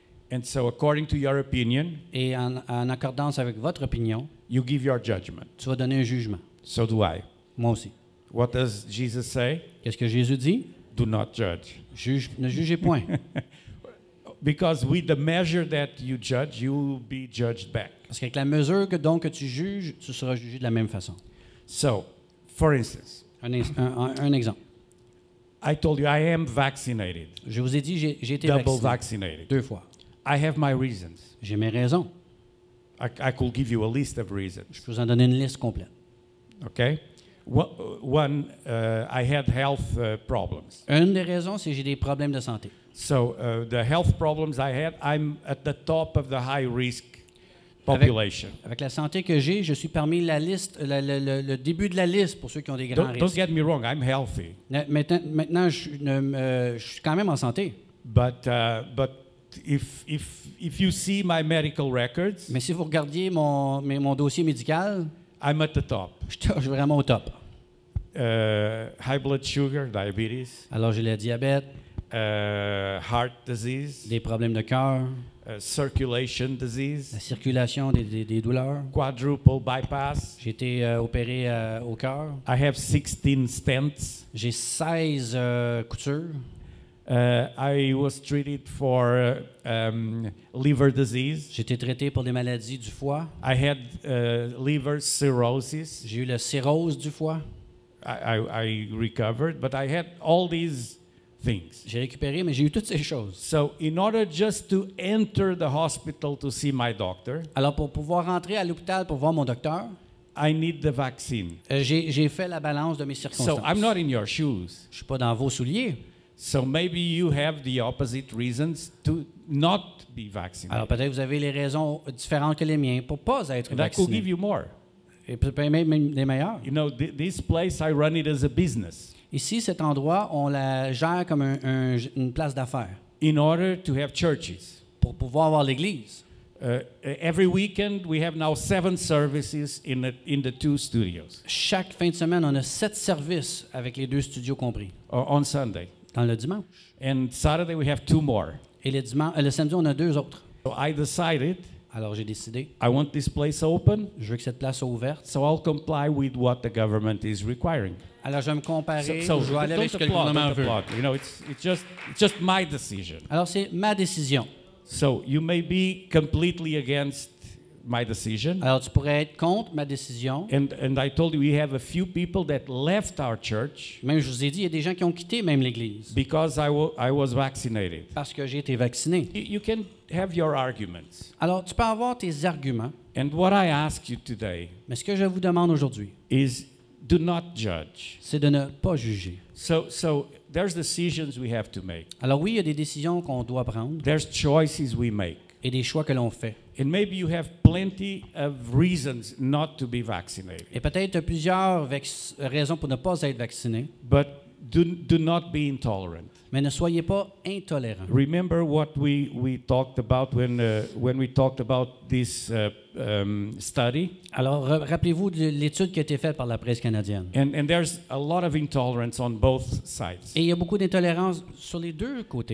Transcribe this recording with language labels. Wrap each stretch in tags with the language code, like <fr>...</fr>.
<en>and so according to your opinion,</en> <fr>et en accordance avec votre opinion,</fr> <en>you give your judgment.</en> <fr>tu vas donner un jugement.</fr> <en>So do I.</en> <fr>Moi aussi.</fr> <en>What does Jesus say?</en> <fr>Qu'est-ce que Jésus dit?</fr> <en>Do not judge.</en> <fr>Ne jugez point.</fr> <en>Because with the measure that you judge, you will be judged back.</en> <fr>Parce qu'avec la mesure que tu juges, tu seras jugé de la même façon.</fr> <en>So, for instance,</en> <fr>Un exemple.</fr> <en>I told you I am vaccinated,</en> <fr>Je vous ai dit, j'ai été</fr> <en>double</en> <fr>vacciné</fr> <en>vaccinated.</en> <fr>2 fois.</fr> <en>I have my reasons.</en> <fr>J'ai mes raisons.</fr> <en>I could give you a list of reasons.</en> <fr>Je peux vous en donner une liste complète.</fr> <en>Okay? One, I had health problems.</en> <fr>Une des raisons, c'est que j'ai des problèmes de santé.</fr> <en>So the health problems I had, I'm at the top of the high risk population.</en> <fr>Avec la santé que j'ai, je suis parmi la liste, le début de la liste pour ceux qui ont des grands</fr> <en>Don't</en> <fr>risques.</fr> <en>get me wrong, I'm healthy.</en> <fr>Maintenant je suis quand même en santé.</fr> <en>But if you see my medical records,</en> <fr>Mais si vous regardiez mon dossier médical,</fr> <en>I'm at the top.</en> <fr>je suis vraiment au top.</fr> <en>High blood sugar, diabetes,</en> <fr>Alors j'ai le diabète,</fr> <en>heart disease,</en> <fr>des problèmes de cœur,</fr> <en>circulation</en> <fr>la</fr> <en>disease,</en> <fr>circulation, des douleurs.</fr> <en>quadruple bypass.</en> <fr>J'ai été opéré au cœur.</fr> <en>I have 16 stents.</en> <fr>J'ai 16 coutures.</fr> <en>I was treated for liver disease.</en> <fr>J'ai été traité pour des maladies du foie.</fr> <en>I had liver cirrhosis.</en> <fr>J'ai eu la cirrhose du foie.</fr> <en>I recovered, but I had all these things.</en> <fr>J'ai récupéré, mais j'ai eu toutes ces choses.</fr> <en>So, in order just to enter the hospital to see my doctor,</en> <fr>Alors, pour pouvoir rentrer à l'hôpital pour voir mon docteur,</fr> <en>I need the vaccine.</en> <fr>j'ai fait la balance de mes</fr> <en>So,</en> <fr>circonstances.</fr> <en>I'm not in your shoes.</en> <fr>Je suis pas dans vos souliers.</fr> <en>So, maybe you have the opposite reasons to not be vaccinated.</en> <fr>Alors, peut-être que vous avez les raisons différentes que les miens pour pas être</fr> <en>And I could give</en> <fr>vacciné.</fr> <en>you more.</en> <fr>Et peut-être même des meilleurs.</fr> <en>You know, this place, I run it as a business</en> <fr>Ici, cet endroit, on la gère comme une place d'affaires</fr> <en>in order to have churches.</en> <fr>pour pouvoir avoir l'église.</fr> <en>Every weekend, we have now 7 services in the 2 studios.</en> <fr>Chaque fin de semaine, on a 7 services avec les 2 studios compris.</fr> <en>On Sunday.</en> <fr>Dans le dimanche.</fr> <en>And Saturday, we have 2 more.</en> <fr>Et le samedi, on a 2 autres.</fr> <en>So I decided</en> <fr>Alors, j'ai décidé,</fr> <en>I want this place open,</en> <fr>je veux que cette place soit ouverte.</fr> <en>so I'll comply with what the government is requiring.</en> <fr>Alors, je vais me comparer,</fr> <en>So</en> <fr>je vais aller avec ce que le gouvernement veut.</fr> <en>You know, it's just my decision.</en> <fr>Alors, c'est ma décision.</fr> <en>So you may be completely against my decision.</en> <fr>Alors, tu pourrais être contre ma décision.</fr> <en>And I told you we have a few people that left our church</en> <fr>Même, je vous ai dit, il y a des gens qui ont quitté même l'Église</fr> <en>because I was vaccinated.</en> <fr>parce que j'ai été vacciné.</fr> <en>You can have your arguments.</en> <fr>Alors, tu peux avoir tes arguments,</fr> <en>And what I ask you today</en> <fr>mais ce que je vous demande aujourd'hui,</fr> <en>is do not judge.</en> <fr>c'est de ne pas juger.</fr> <en>So there's decisions we have to make.</en> <fr>Alors oui, il y a des décisions qu'on doit prendre</fr> <en>There's choices we make.</en> <fr>et des choix que l'on fait.</fr> <en>And maybe you have plenty of reasons not to be vaccinated.</en> <fr>Et peut-être tu as plusieurs raisons pour ne pas être vacciné,</fr> <en>But do not be intolerant.</en> <fr>mais ne soyez pas intolérants.</fr> <en>Remember what we talked about when we talked about this study?</en> <fr>Alors, rappelez-vous de l'étude qui a été faite par la presse canadienne.</fr> <en>And there's a lot of intolerance on both sides.</en> <fr>Et il y a beaucoup d'intolérance sur les deux côtés.</fr>